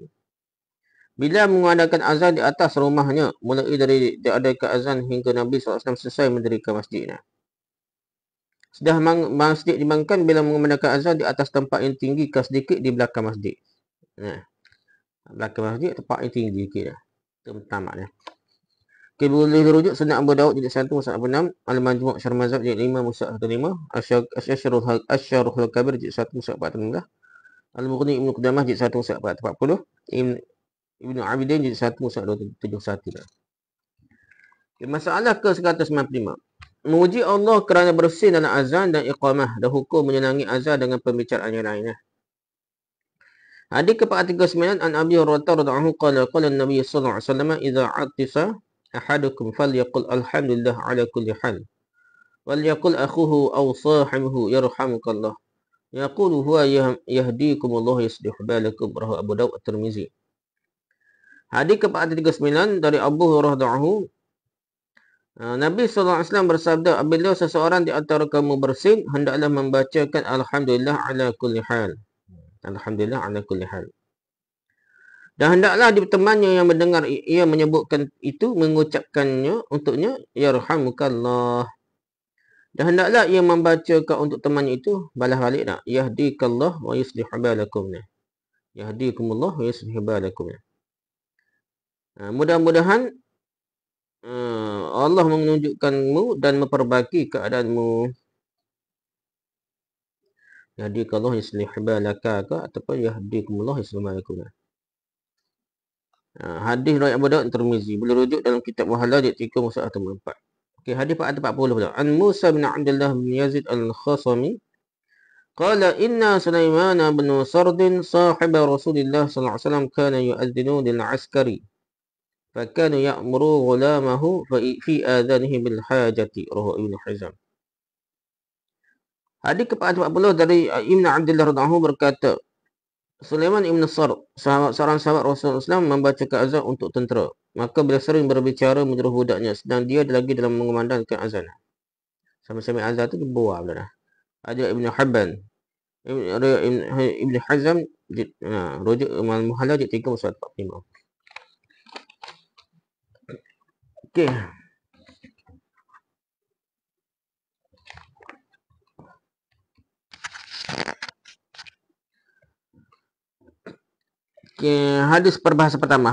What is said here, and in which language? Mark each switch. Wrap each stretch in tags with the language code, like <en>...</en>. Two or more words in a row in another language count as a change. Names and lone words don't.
<ms>Bila mengadakan azan di atas rumahnya, mulai dari diadakan azan hingga Nabi SAW selesai mendirikan masjidnya. Sudah masjid dibangunkan bila mengumandangkan azan di atas tempat yang tinggi ke sedikit di belakang masjid. Nah, belakang masjid tempat yang tinggi sikit dah. Itu tamat dah. Okay, boleh dirujuk Sunan Abu Daud jilid 1 mushaf 6, Al-Majmu' Syarh Mazhab jilid 5 mushaf 15, Asy-Syarhul Kabir jilid 1 mushaf 416, Al-Mughni Ibnu Qudamah jilid 1 mushaf 440, Ibnu Abidin jilid 1 mushaf 271 dah. Okay, masalah ke 195. Memuji Allah kerana bersih dalam azan dan iqamah dan hukum menyenangi azan dengan pembicaraan yang lain.</ms> <ar>Hadis ke-439 عن أبي هريرة رضي الله عنه قال النبي صلى الله عليه وسلم إذا عطس أحدكم فليقل الحمد لله على كل حال وليقل أخوه أو صاحبه يرحمك الله يقول هو يهديكم الله يصلح بالكم رواه أبو داود الترمذي.</ar> <ms>Hadis ke-439 dari Abu Hurairah radhiyallahu Nabi SAW bersabda, apabila seseorang di antara kamu bersin, hendaklah membacakan</ms> <ar>الحمد لله على كل حال. الحمد لله على كل حال.</ar> <ms>Dan hendaklah di temannya yang mendengar ia menyebutkan itu, mengucapkannya untuknya, yarhamukallah. Dan hendaklah ia membacakan untuk temannya itu, balas balik nak,</ms> <ar>يهديك الله ويصلح بالكم. يهديكم الله ويصلح بالكم.</ar> <ms>Mudah-mudahan Allah menunjukkanmu dan memperbaiki keadaanmu.</ms> <ar>يهديك الله يصلح بالك ataupun يهديكم الله يصلح بالكم.</ar> <ms>Hadis riwayat Abu Daud Tirmizi, boleh rujuk dalam kitab Wahala jilid 3 mushaf 4. Okey, hadis 440 pula.</ms> <ar>عن موسى بن عبد الله بن يزيد الخثعمي قال إن سليمان بن صرد صاحب رسول الله صلى الله عليه وسلم كان يؤذن للعسكر فكان يأمر غلامه في أذانه بالحاجة رواه ابن حزام.</ar> <ms>Hadis ke-440 dari Ibn Abdullah</ms> <ar>رضي الله عنه</ar> <ms>berkata, Sulaiman ibn Sard, seorang sahabat Rasulullah SAW membacakan azan untuk tentera. Maka beliau sering berbicara menyuruh budaknya sedang dia lagi dalam mengumandangkan azan. Sama-sama azan tu berbual dah. Ada Ibn Hibban, Ibn Hazm, rujuk Al-Muhalla jilid 3 mushaf 45. Okey. Okay, hadis perbahasa pertama.</ms>